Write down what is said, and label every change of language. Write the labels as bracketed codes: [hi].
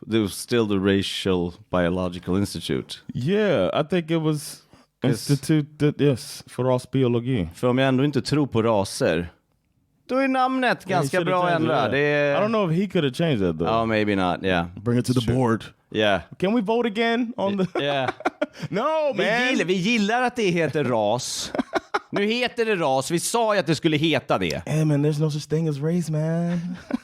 [en] It was still the Racial Biological Institute. Yeah, I think it was institutet, yes, för rasbiologi. [sv] För om jag ändå inte tror på raser, då är namnet ganska bra att ändra. [en] I don't know if he could have changed that though. Oh, maybe not, yeah. Bring it to the board. Yeah. Can we vote again on the... Yeah. No, man! [sv] Vi gillar att det heter ras. Nu heter det ras. Vi sa ju att det skulle heta det. [en] Hey man, there's no such thing as race, man.